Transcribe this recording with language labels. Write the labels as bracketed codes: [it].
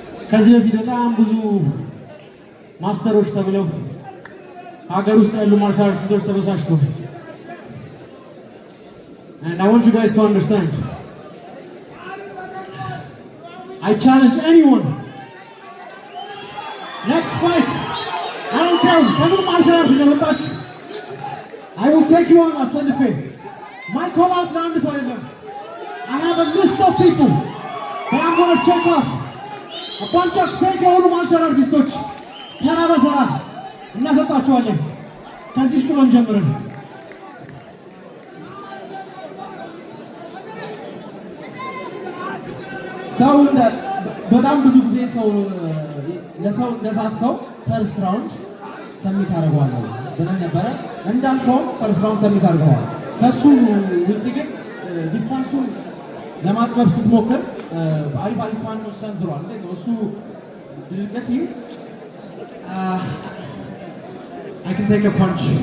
[am] ከዚህ በፊት በጣም ብዙ ማስተሮች ተብለው ሀገር ውስጥ ያሉ ማርሻል አርቲስቶች ተበሳጭተው [en] and I want you guys to understand I challenge anyone Okay, [am] ከምን ማርሻል እንደመጣችሁ [en] I will take you on አሰልፌ my call out [am] ለአንድ ሰው አይደለም. [en] I have a list of people that I'm going to check off. A bunch of fake [am] የሆኑ ማርሻል አርቲስቶች ተራ በተራ እናሰጣችኋለን። ከዚህ ሽኩሎን ጀምረን ሰው በጣም ብዙ ጊዜ ሰው ለሰው ለዛትከው ፈርስት ራውንድ ሰሚት አደርገዋለሁ ብለን ነበረ። እንዳልከው ፈርስት ራውንድ ሰሚት አድርገዋል። ከሱ ውጪ ግን ዲስታንሱን ለማጥበብ ስትሞክር አሪፍ ፓንቾች ሰንዝሯል። እሱ ድርገት [en] I can take a punch.